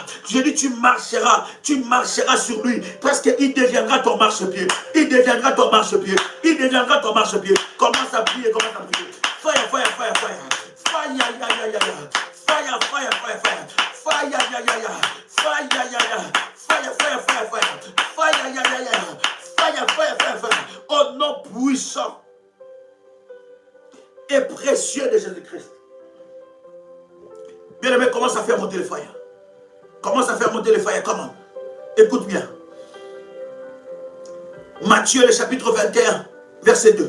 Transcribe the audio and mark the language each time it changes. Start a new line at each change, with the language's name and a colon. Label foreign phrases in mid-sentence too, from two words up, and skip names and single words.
French: Je dis tu marcheras sur lui, parce qu'il deviendra ton marchepied. Commence à prier.
English: Fire, fire, fire, fire. Fire, ya, ya, ya, ya. Fire, fire, fire, fire. Fire, ya, ya, ya. Fire, ya, ya, ya. Fire, fire, fire, fire. Fire, ya, ya, ya. Fire, fire, fire, fire.
French: Au nom puissant et précieux de Jésus-Christ. Bien-aimé, commence à faire monter le fire. Comment? Écoute bien. Matthieu, le chapitre 21, verset 2.